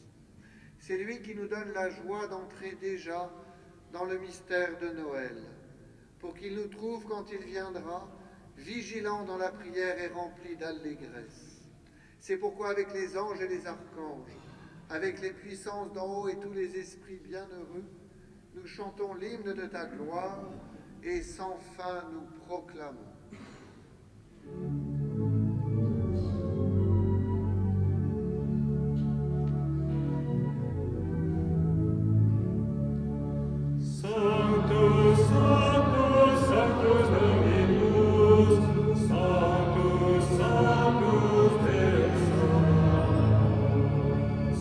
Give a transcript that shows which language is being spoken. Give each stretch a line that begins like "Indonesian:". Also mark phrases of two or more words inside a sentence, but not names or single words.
French: C'est lui qui nous donne la joie d'entrer déjà dans le mystère de Noël, pour qu'il nous trouve quand il viendra, vigilants dans la prière et remplis d'allégresse. C'est pourquoi avec les anges et les archanges, avec les puissances d'en haut et tous les esprits bienheureux, nous chantons l'hymne de ta gloire et sans fin nous proclamons.
Latin: Sanctus, Sanctus, Sanctus Dominus, Sanctus, Sanctus Deus Sabaoth.